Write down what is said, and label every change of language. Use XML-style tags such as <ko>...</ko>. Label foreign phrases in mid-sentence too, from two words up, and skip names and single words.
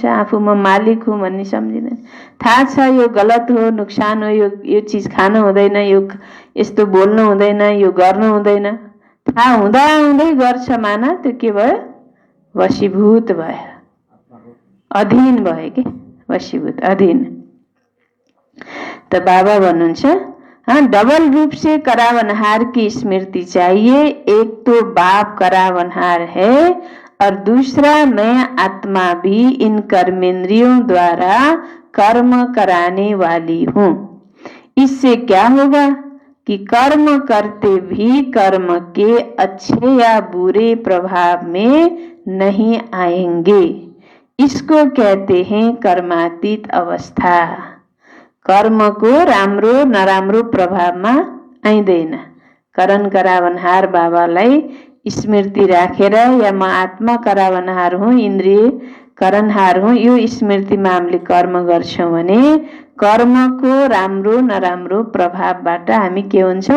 <ne>आफू म मालिक हुँ भन्ने सम्झिँदैन। थाहा छ यो गलत हो, नुकसान हो, यो चिज खानु हुँदैन, यो यस्तो बोल्नु हुँदैन, यो गर्नु हुँदैन, थाहा हुँदा हुँदै गर्छ माना, त्यो के भयो? वशीभूत भयो, अधीन भयो कि वशीभूत, अधीन।</ne> <hi>तो बाबा भन्नुहुन्छ, हाँ, डबल रूप से करावनहार की स्मृति चाहिए। एक तो बाप करावनहार है और दूसरा मैं आत्मा भी इन कर्मेंद्रियों द्वारा कर्म कराने वाली हूँ। इससे क्या होगा कि कर्म करते भी कर्म के अच्छे या बुरे प्रभाव में नहीं आएंगे। इसको कहते हैं कर्मातीत अवस्था।</hi> <ne>कर्मको राम्रो नराम्रो प्रभावमा आइदैन। करण करावनहार बाबालाई स्मृति राखेर या म आत्मा करावनहार हुँ, इन्द्रिय करनहार हुँ, यो स्मृतिमा हामीले कर्म गर्छौँ भने कर्मको राम्रो नराम्रो प्रभावबाट हामी के हुन्छौँ?</ne>